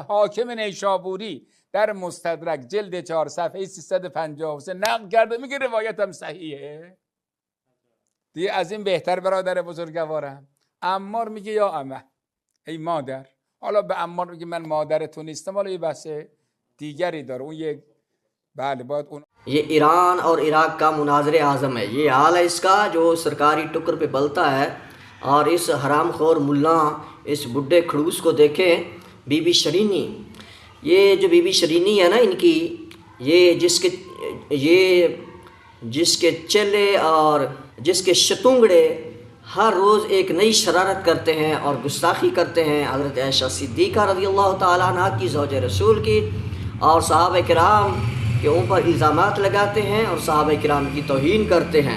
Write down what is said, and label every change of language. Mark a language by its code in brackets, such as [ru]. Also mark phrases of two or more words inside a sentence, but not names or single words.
[fa] حاکم نیشابوری در مستدرک جلد 4 صفحه 353 نقل کرده، میگه روایتم صحیحه. دیگه از این بهتر برادر بزرگوارم. عمار میگه یا امه، ای مادر. حالا به عمار میگه من مادر تو نیستم، حالا یه بحث دیگری داره، اون یک بله باید اون. [ur] یہ ایران اور عراق کا مناظر اعظم ہے، یہ حال ہے اس کا جو سرکاری ٹکر پے پلتا ہے. اور اس حرامخور ملا اس بڈھے کھڑوس کو دیکھیں، بی بی شرینی، یہ جو بی بی شرینی ہے نا ان کی، یہ جس کے چیلے اور جس کے شتونگڑے ہر روز ایک نئی شرارت کرتے ہیں اور گستاخی کرتے ہیں حضرت عائشہ صدیقہ [ar] رضي الله تعالى عنها [ur] کی، زوج رسول کی، اور صحابہ کرام کے اوپر الزامات لگاتے ہیں اور صحابہ کرام کی توہین کرتے ہیں.